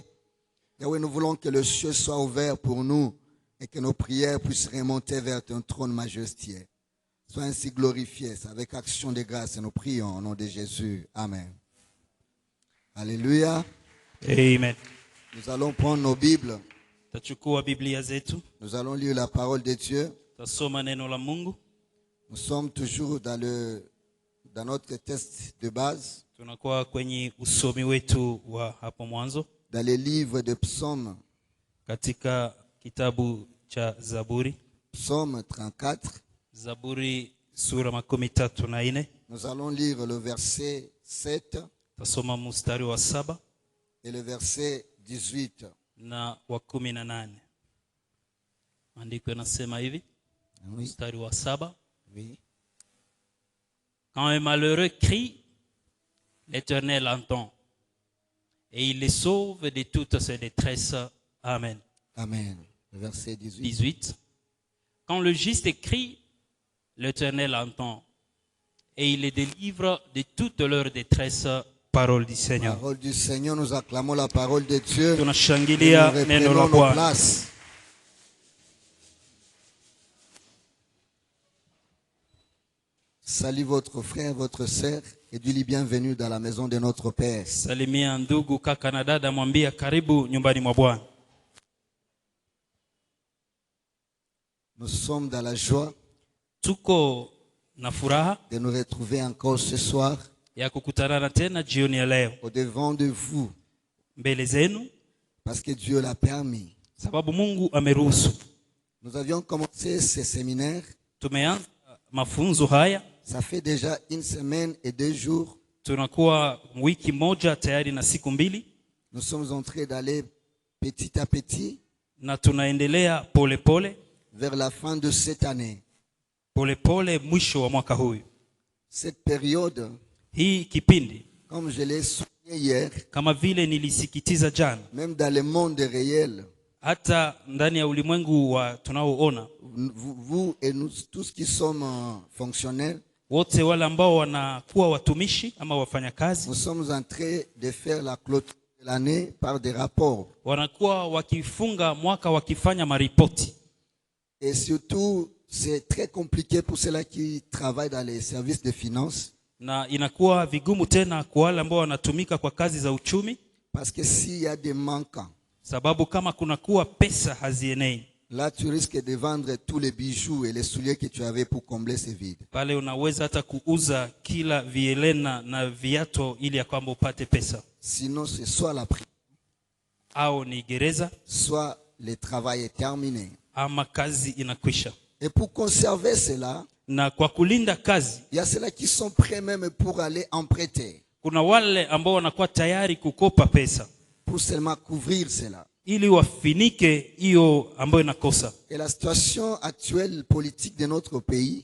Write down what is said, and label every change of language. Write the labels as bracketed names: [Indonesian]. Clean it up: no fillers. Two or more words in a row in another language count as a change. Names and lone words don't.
[French] Yahweh, nous voulons que le ciel soit ouvert pour nous et que nos prières puissent remonter vers ton trône majestueux. Sois ainsi glorifié. C'est avec action de grâce et nous prions au nom de Jésus. Amen. Alléluia. Amen. Nous allons prendre nos Bibles. [Swahili] Tachukua Biblia zetu, [French] Nous allons lire la parole de Dieu. [Swahili] tasoma neno la Mungu. [French] Nous sommes toujours dans notre texte de base, [Swahili] Tunakuwa kwenye usomi wetu wa hapo mwanzo [French] dans les livres de Psaume, [Swahili] katika kitabu cha Zaburi, [French] Psaume 34. [Swahili] Zaburi sura 34. [French] Nous allons lire le verset 7 [Swahili] Tasoma mstari wa 7 [French] et le verset 18. [Swahili] na wa 18. Maandiko yanasema hivi, [French] Oui. [Swahili] mstari wa 7. [French] Oui. Quand un malheureux crie, l'Éternel entend et il les sauve de toutes ses détresses. Amen. Amen. Le verset 18. 18. Quand le juste crie, l'Éternel entend et il les délivre de toutes leurs détresses. Parole du Seigneur. Parole du Seigneur, nous acclamons la parole de Dieu. Et nous [Swahili] Tunashangilia neno la [French] reprenons nos [Swahili] Bwana. [French] places. Salut votre frère, votre sœur, et dis-lui bienvenue dans la maison de notre Père. [Swahili] Salimia ndugu kaka na dada, mwambia karibu nyumbani mwa Bwana. [French] Nous sommes dans la joie [Swahili] Tuko na furaha [French] de nous retrouver encore ce soir [Swahili] ya kukutanana tena jioni ya leo [French] au devant de vous, [Swahili] mbele zenu, [French] parce que Dieu l'a permis. [Swahili] sababu Mungu ameruhusu. [French] Nous avions commencé ce séminaire, [Swahili] Tumeanza mafunzo haya, [French] ça fait déjà 1 semaine et 2 jours. [Swahili] tunakuwa wiki moja tayari na siku 2, [French] Nous sommes en train d'aller petit à petit [Swahili] na tunaendelea pole pole [French] vers la fin de cette année. [Swahili] pole pole mwisho wa mwaka huu. [French] Cette période, [Swahili] Hii kipindi, [French] comme je l'ai souligné hier, [Swahili] kama vile nilisikitiza jana, [French] même dans le monde réel, [Swahili] hata ndani ya ulimwengu wa tunaoona, [French] vous et nous tous qui sommes fonctionnaires, [Swahili] wote wale ambao wanakuwa watumishi ama wafanyakazi, [French] nous sommes en train de faire la clôture de l'année par des rapports. [Swahili] wanakuwa wakifunga mwaka wakifanya maripoti. [French] Et surtout, c'est très compliqué pour ceux-là qui travaillent dans les services de finances, [Swahili] Na inakuwa vigumu tena kwa wale ambao wanatumika kwa kazi za uchumi, [French] parce que s'il y a des manquants, [Swahili] sababu kama kunakuwa pesa hazienei, [French] là tu risques de vendre tous les bijoux et les souliers que tu avais pour combler ces vides. [Swahili] pale unaweza hata kuuza kila vielena na viato ili ya kwamba upate pesa, [French] Sinon, c'est soit la prison, [Swahili] au ni gereza [French] soit le travail est terminé. [Swahili] ama kazi inakwisha. [French] Et pour conserver cela, [Swahili] Na kwa kulinda kazi, [French] il y a ceux-là qui sont prêts même pour aller emprunter, [Swahili] kuna wale ambao wanakuwa tayari kukopa pesa [French] pour seulement couvrir cela. [Swahili] ili wafinike hiyo ambayo inakosa. [French] Et la situation actuelle politique de notre pays